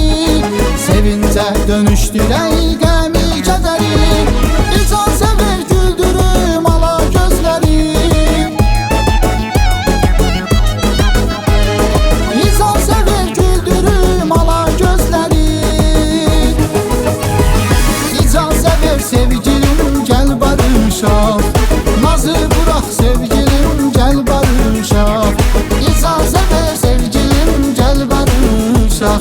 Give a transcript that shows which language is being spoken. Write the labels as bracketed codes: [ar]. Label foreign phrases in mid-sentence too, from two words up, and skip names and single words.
[az] Sevincə dönüşdürək qəmi kədəri. İcazə ver güldürüm ala gözləri. İcazə ver güldürüm ala gözləri. İcazə ver sevgilim, gel barışaq. [tr] Nazı bırak sevgilim, gel barışaq. [az] İcazə ver sevgilim, gel barışaq.